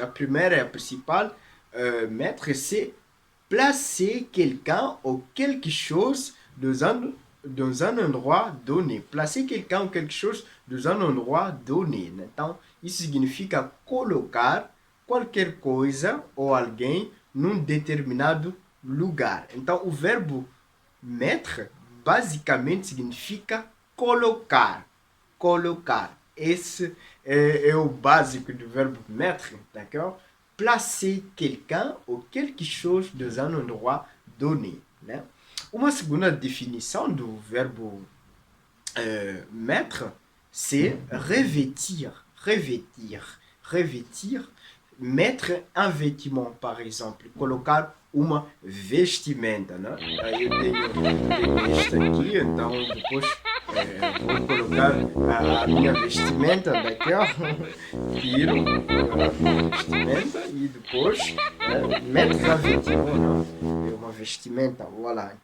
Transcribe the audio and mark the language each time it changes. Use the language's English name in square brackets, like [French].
[Portuguese] A primeira é a principal, [French] mettre, c'est placer quelqu'un ou quelque chose dans un endroit donné. Placer quelqu'un ou quelque chose dans un endroit donné. [Portuguese] Então, isso significa colocar qualquer coisa ou alguém num determinado lugar. Então, o verbo mettre, basicamente, significa colocar. Colocar. Esse é o básico do verbo mettre, [French] d'accord? Placer quelqu'un ou quelque chose dans un endroit donné. [Portuguese] Né? Uma segunda definição do verbo mettre, [French] c'est revêtir. Revêtir. Revêtir. Mettre un vêtement, par exemple. [Portuguese] Colocar uma vestimenta, né? Aí eu tenho este aqui, então depois vou colocar a minha vestimenta, [French] d'accord? [Portuguese] Tiro a minha vestimenta e depois [French] mettre un vêtement, [Portuguese] é uma vestimenta, [French] voilà.